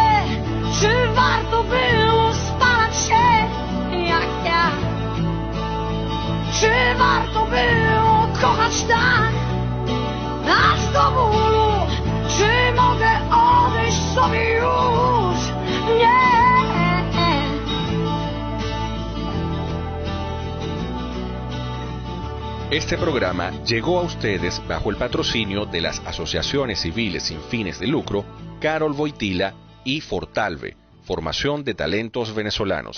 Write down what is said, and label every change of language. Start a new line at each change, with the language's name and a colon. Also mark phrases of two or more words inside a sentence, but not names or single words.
Polish: Czy warto było spalać się jak ja? Czy warto było kochać tak aż do bólu? Czy mogę odejść sobie już? Nie.
Spanish: Este programa llegó a ustedes bajo el patrocinio de las asociaciones civiles sin fines de lucro Karol Wojtyla y Fortalve, Formación de Talentos Venezolanos.